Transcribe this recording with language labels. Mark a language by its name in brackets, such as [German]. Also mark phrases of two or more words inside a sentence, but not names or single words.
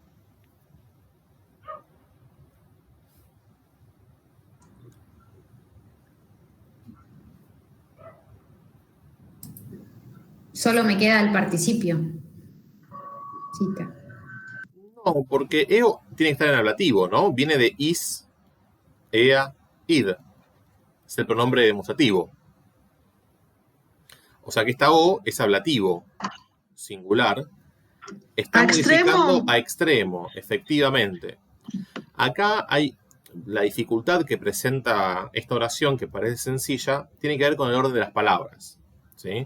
[Spanish] Solo me queda el participio. Cita. No, porque eo tiene que estar en ablativo, ¿no? Viene de [Latin] is, ea, id. [Spanish] Es el pronombre demostrativo. O sea que esta O es ablativo, singular. Está modificando a extremo, efectivamente. Acá hay la dificultad que presenta esta oración, que parece sencilla, tiene que ver con el orden de las palabras, ¿sí?